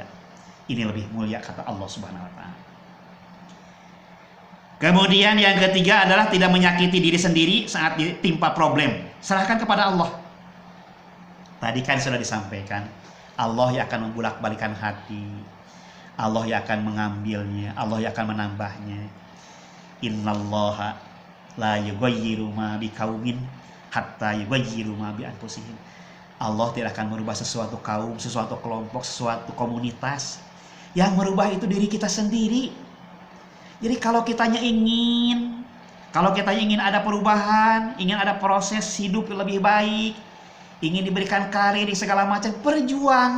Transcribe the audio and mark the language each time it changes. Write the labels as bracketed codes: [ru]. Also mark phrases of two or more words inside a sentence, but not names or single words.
[id] Ini lebih mulia kata [ar] الله سبحانه وتعالى. [id] Kemudian yang ketiga adalah tidak menyakiti diri sendiri saat ditimpa problem. Serahkan kepada Allah. Tadi kan sudah disampaikan, Allah yang akan membulak-balikan hati, Allah yang akan mengambilnya, Allah yang akan menambahnya. [ar] إن الله لا يغير ما بقوم حتى يغيروا ما بأنفسهم. [id] Allah tidak akan merubah sesuatu kaum, sesuatu kelompok, sesuatu komunitas. Yang merubah itu diri kita sendiri. Jadi kalau kitanya ingin ada perubahan, ingin ada proses hidup yang lebih baik, ingin diberikan karir di segala macam, berjuang.